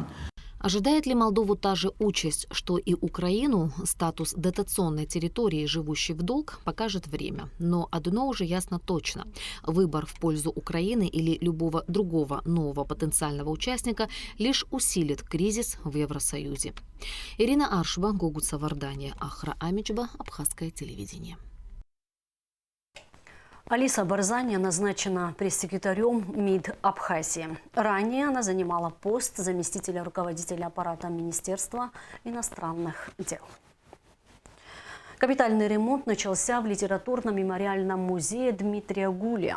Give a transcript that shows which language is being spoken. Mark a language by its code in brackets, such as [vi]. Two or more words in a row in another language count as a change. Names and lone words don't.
[ru] Ожидает ли Молдову та же участь, что и Украину, статус дотационной территории, живущей в долг, покажет время. Но одно уже ясно точно. Выбор в пользу Украины или любого другого нового потенциального участника лишь усилит кризис в Евросоюзе. Ирина Аршба, Гогут Савардания, Ахра Амичба, Абхазское телевидение. Алиса Барзаня назначена пресс-секретарем МИД Абхазии. Ранее она занимала пост заместителя руководителя аппарата Министерства иностранных дел. Капитальный ремонт начался в литературно-мемориальном музее Дмитрия Гулия.